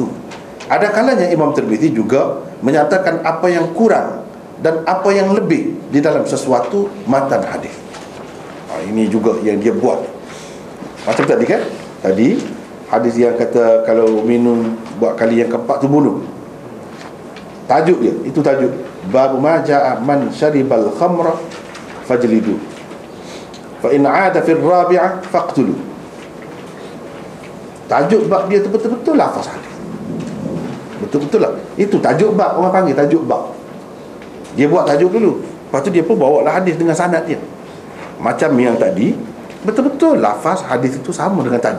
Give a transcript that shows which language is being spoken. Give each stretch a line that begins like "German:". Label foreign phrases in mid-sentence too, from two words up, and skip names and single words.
Malay: Ada kalanya Imam Tirmizi juga menyatakan apa yang kurang dan apa yang lebih di dalam sesuatu matan hadis. Ini juga yang dia buat. Macam tadi kan, tadi hadis yang kata kalau minum buat kali yang keempat tu bunuh. Tajuk dia, itu tajuk bab
Arabic: ما جاء من شرب الخمر فاجلدوه فإن عاد في الرابعة فاقتلوه.
Malay: Tajuk bab dia tu betul-betul lafaz hadis. Betul-betul lah. Itu tajuk bab, orang panggil tajuk bab. Dia buat tajuk dulu, lepas tu dia pun bawa lah hadis dengan sanad dia. Macam yang tadi, betul-betul lafaz hadis itu sama dengan tajuk.